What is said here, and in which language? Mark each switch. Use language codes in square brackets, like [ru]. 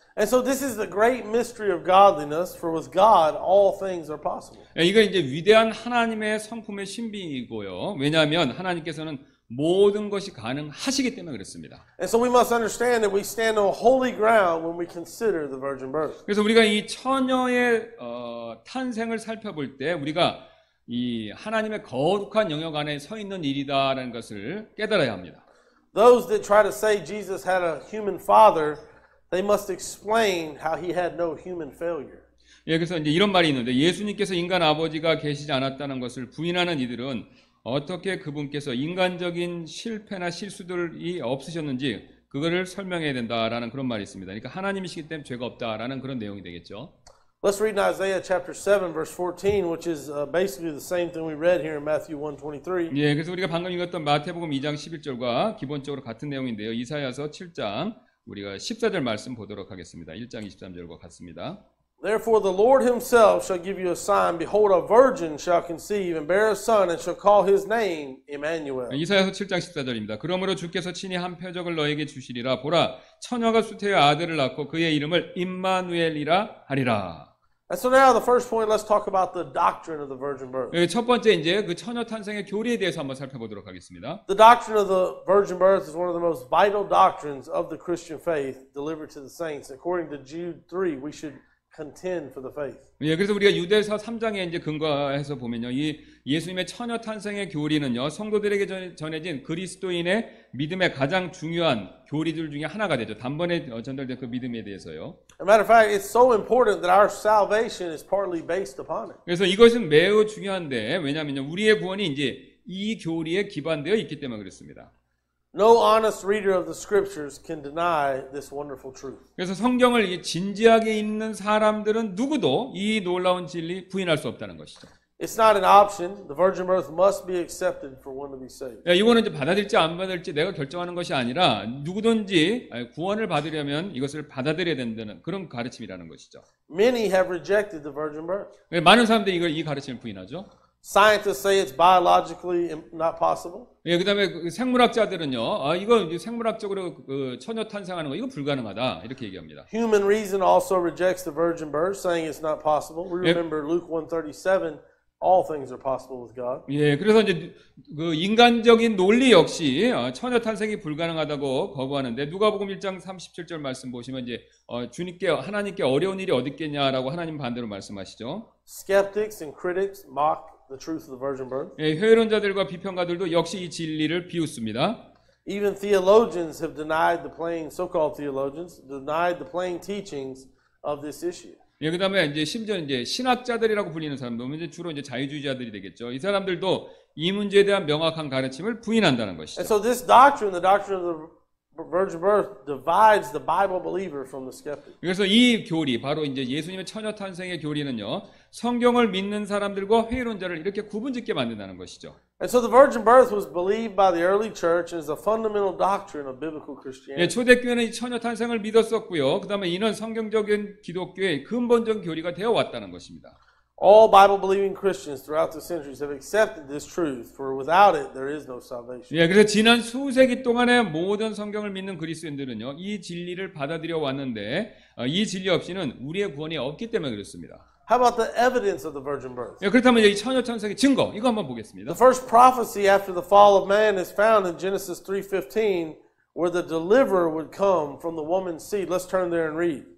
[en] And so this is the great mystery of godliness, for with God all things are possible. [ko] 이거 이제 위대한 하나님의 성품의 신비이고요. 왜냐하면 하나님께서는 모든 것이 가능하시기 때문에 그렇습니다. [en] And so we must understand that we stand on holy ground when we consider the virgin birth. [ko] 그래서 우리가 이 처녀의 탄생을 살펴볼 때 우리가 이 하나님의 거룩한 영역 안에 서 있는 일이다라는 것을 깨달아야 합니다. [en] Those that try to say Jesus had a human father, they must explain how He had no human failure. [ko] 예, 그래서 이제 이런 말이 있는데 예수님께서 인간 아버지가 계시지 않았다는 것을 부인하는 이들은 어떻게 그분께서 인간적인 실패나 실수들이 없으셨는지 그거를 설명해야 된다라는 그런 말이 있습니다. 그러니까 하나님이시기 때문에 죄가 없다라는 그런 내용이 되겠죠. [en] Let's read in Isaiah chapter 7 verse 14, which is basically the same thing we read here in Matthew 1:23. [ko] 예, 그래서 우리가 방금 읽었던 마태복음 2장 11절과 기본적으로 같은 내용인데요. 이사야서 7장 우리가 14절 말씀 보도록 하겠습니다. 1장 23절과 같습니다. [en] Therefore the Lord himself shall give you a sign. Behold, a virgin shall conceive and bear a son and shall call his name Emmanuel. [ko] 이사야서 7장 14절입니다. 그러므로 주께서 친히 한 표적을 너에게 주시리라. 보라, 처녀가 수태의 아들을 낳고 그의 이름을 임마누엘이라 하리라. [en] And so now the first point, let's talk about the doctrine of the virgin birth. [ko] 첫 번째 이제 그 처녀 탄생의 교리에 대해서 한번 살펴보도록 하겠습니다. [en] The doctrine of the virgin birth is one of the most vital doctrines of the Christian faith delivered to the saints. According to Jude 3, we should contend for the faith. [ko] 예, 그래서 우리가 유대서 3장에 이제 근거해서 보면요, 이 예수님의 처녀 탄생의 교리는요, 성도들에게 전해진 그리스도인의 믿음의 가장 중요한 교리들 중에 하나가 되죠. 단번에 전달된 그 믿음에 대해서요. [en] As a matter of fact, it's so important that our salvation is partly based upon it. [ko] 그래서 이것은 매우 중요한데, 왜냐하면요, 우리의 구원이 이제 이 교리에 기반되어 있기 때문에 그렇습니다. [en] No honest reader of the scriptures can deny this wonderful truth. [ko] 그래서 성경을 진지하게 읽는 사람들은 누구도 이 놀라운 진리 부인할 수 없다는 것이죠. [en] It's not an option. The virgin birth must be accepted for one to be saved. [ko] 이거는 이제 받아들일지 안 받아들일지 내가 결정하는 것이 아니라 누구든지 구원을 받으려면 이것을 받아들여야 된다는 그런 가르침이라는 것이죠. [en] Many have rejected the virgin birth. [ko] 많은 사람들이 이 가르침을 부인하죠. [en] Scientists say it's biologically not possible. [ko] 그다음에 생물학자들은요, 이거 생물학적으로 처녀 탄생하는 거 이거 불가능하다 이렇게 얘기합니다. [en] Human reason also rejects the virgin birth, saying it's not possible. We remember Luke 1:37. All things are possible with God. [ko] 예, 그래서 이제 그 인간적인 논리 역시 처녀 탄생이 불가능하다고 거부하는데 누가복음 1장 37절 말씀 보시면 이제 주님께 하나님께 어려운 일이 어디 있겠냐라고 하나님 반대로 말씀하시죠. [en] Skeptics and critics mock the truth of the virgin birth. [ko] 예, 회론자들과 비평가들도 역시 이 진리를 비웃습니다. [en] Even theologians have denied the plain, so-called theologians, denied the plain teachings of this issue. [ko] 예, 그다음에 이제 심지어 이제 신학자들이라고 불리는 사람들, 이제 주로 이제 자유주의자들이 되겠죠. 이 사람들도 이 문제에 대한 명확한 가르침을 부인한다는 것이죠. [en] And so this doctrine, the doctrine of the virgin birth, divides the Bible believer from the skeptic. [ko] 그래서 이 교리, 바로 이제 예수님의 처녀 탄생의 교리는요, 성경을 믿는 사람들과 회의론자를 이렇게 구분짓게 만든다는 것이죠. [en] And so the virgin birth was believed by the early church and is a fundamental doctrine of biblical Christianity. [ko] 예, 초대교회는 이 처녀 탄생을 믿었었고요. 그다음에 이는 성경적인 기독교의 근본적 교리가 되어 왔다는 것입니다. [en] All Bible-believing Christians throughout the centuries have accepted this truth, for without it there is no salvation. [ko] 예, 그래서 지난 수세기 동안의 모든 성경을 믿는 그리스도인들은요, 이 진리를 받아들여 왔는데 이 진리 없이는 우리의 구원이 없기 때문에 그렇습니다. [en] How about the evidence of the virgin birth? [ko] 예, 그렇다면 이 처녀 탄생의 증거 이거 한번 보겠습니다. [en] The first prophecy after the fall of man is found in Genesis 3:15, where the deliverer would come from the woman's seed. Let's turn there and read.